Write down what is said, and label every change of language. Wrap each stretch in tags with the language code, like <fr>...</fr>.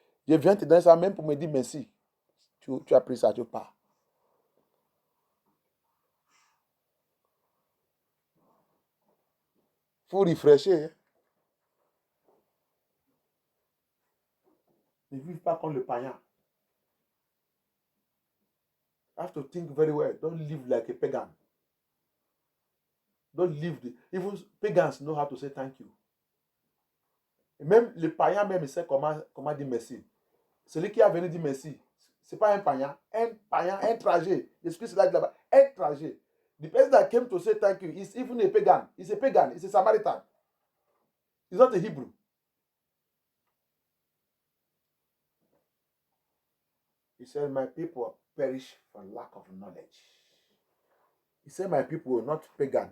<fr>Je viens te donner ça même pour me dire merci. Tu as pris ça, tu pars. Il faut rafraîchir. Ne vive pas comme le païen.</fr> <en>You have to think very well. Don't live like a pagan. Don't live. Even pagans know how to say thank you.</en> <fr>Et même le païen même il sait comment dire merci. Celui qui a venu dire merci, c'est pas un païen, un trajet. Jésus-Christ là là-bas, un trajet.</fr> <en>The person that came to say thank you is even a pagan. He's a pagan. He's a Samaritan. He's not a Hebrew. He said, my people perish for lack of knowledge. He said, my people, not pagan.</en>